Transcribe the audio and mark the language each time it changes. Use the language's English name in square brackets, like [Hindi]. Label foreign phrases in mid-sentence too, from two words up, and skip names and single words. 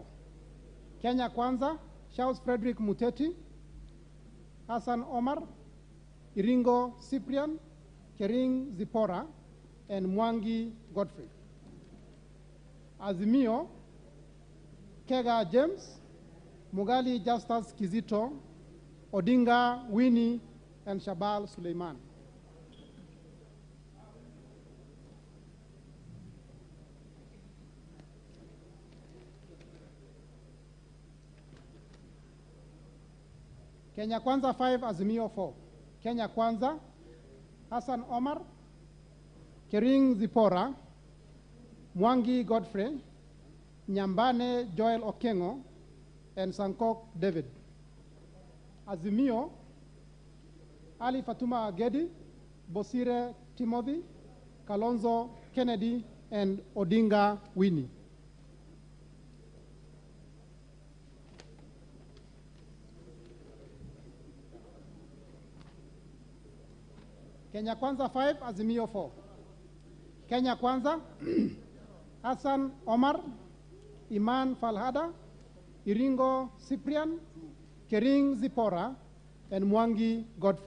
[English] Kenya Kwanza, Charles Frederick Muteti, Hassan Omar, Iringo Cyprian, Kering Zipporah, and Mwangi Godfrey. Azimio, Kega James, Mugali Justus Kizito, Odinga Winnie, and Shabal Suleiman. Kenya Kwanza 5, Azimio 4. Kenya Kwanza, Hassan Omar, Kering Zipporah, Mwangi Godfrey, Nyambane Joel Okengo, and Sankok David. Azimio, Ali Fatuma Agedi, Bosire Timothy, Kalonzo Kennedy, and Odinga Winnie. Kenya Kwanza 5, Azimio 4. Kenya Kwanza, Hassan Omar, Iman Falhada, Iringo Cyprian, Kering Zipporah, and Mwangi Godfrey.